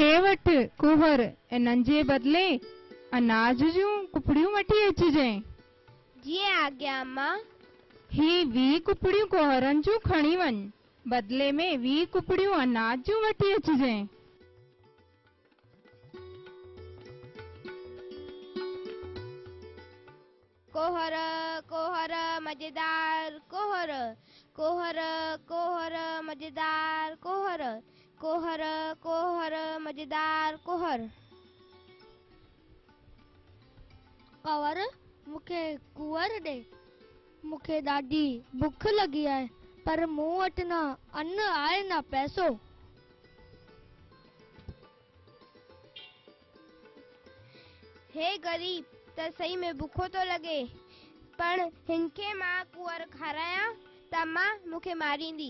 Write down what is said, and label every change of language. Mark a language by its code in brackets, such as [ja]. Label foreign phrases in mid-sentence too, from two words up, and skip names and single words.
[sd] वठ कुहर इन्हनि जे बदिले अनाज जूं कुपड़ियूं वठी अचिजांइ। जीअं आज्ञा अम्मा। ही 20 कुपड़ियूं कुहरनि जूं खणी वञ, बदिले में 20 कुपड़ियूं अनाज जूं वठी अचिजांइ। कोहर कोहर मजेदार कोहर, कोहर कोहर मजेदार कोहर, कोहर कोहर मजेदार कोहर। कंवर मूंखे कुंवर ॾे, मूंखे ॾाढी बुख लॻी आहे, पर मूं वटि न अन्न आहे न पैसो। हे गरीब, त सही में बुखो तो लॻे, पण हिनखे मां कुंवर खारायां त मां मूंखे मारींदी।